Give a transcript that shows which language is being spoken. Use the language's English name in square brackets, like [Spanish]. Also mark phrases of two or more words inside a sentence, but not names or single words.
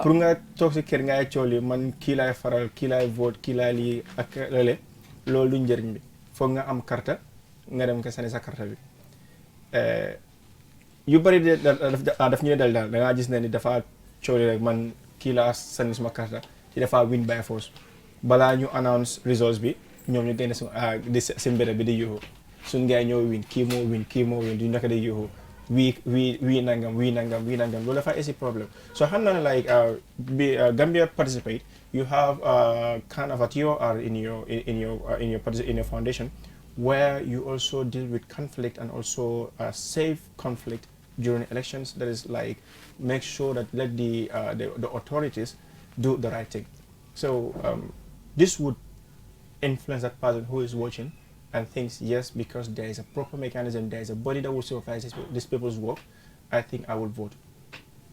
[Wolof] pour nga toog si kër ngay cool yi man kii laay faral kii laay vote kii laay lii ak lële loolu du njëriñ bi foog nga am carte nga dem nga sànni sa carte bi yu bëri daf ñu dal daal da ngaa gis ne ni dafa cool rek man kii laa sànni suma carte ci dafa [English] win by force [Wolof] balaa ñu [English] announce results [Wolof] bi. ñoom ñu génne si mbedd bi di yuuxu suñ ngay ñoo win kii moo win du nekk di yuuxu wii nangam loolu dafa esi [English] problème so [Wolof] xam naa ne [English] like Gambia participate you have kind of a TOR in your foundation where you also deal with conflict and also save conflict during elections that is like make sure that let the authorities do the right thing so this would influence that person who is watching and thinks yes because there is a proper mechanism, there is a body that will supervise this people's work, I think I will vote.